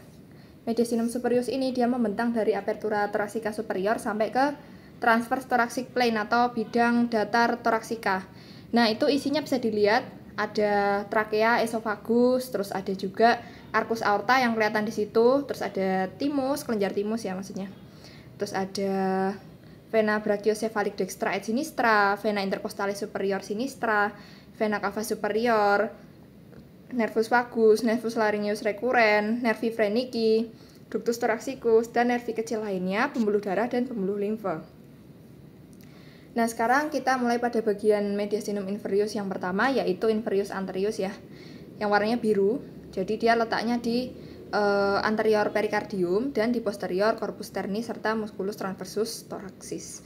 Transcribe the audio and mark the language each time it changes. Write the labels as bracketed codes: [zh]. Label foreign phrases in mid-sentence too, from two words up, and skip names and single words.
[la] Mediastinum superius [id] ini dia membentang dari [la] apertura thoracica superior [id] sampai ke [en] transverse thoracic plane [id] atau bidang datar thoracica. Nah, itu isinya bisa dilihat ada trakea, esofagus, terus ada juga [la] arcus aorta [id] yang kelihatan di situ, terus ada timus, kelenjar timus ya maksudnya. Terus ada [la] vena brachiocephalic dextra et sinistra, vena intercostalis superior sinistra, vena cava superior, nervus vagus, nervus laryngeus recurrens, nervi phrenici, ductus thoraxicus, [id] dan nervi kecil lainnya, pembuluh darah dan pembuluh limfa. Nah, sekarang kita mulai pada bagian [la] mediastinum inferius [id] yang pertama, yaitu [la] inferius anterius [id] ya, yang warnanya biru. Jadi dia letaknya di anterior perikardium dan di posterior [la] corpus sterni [id] serta [la] musculus transversus thoracis.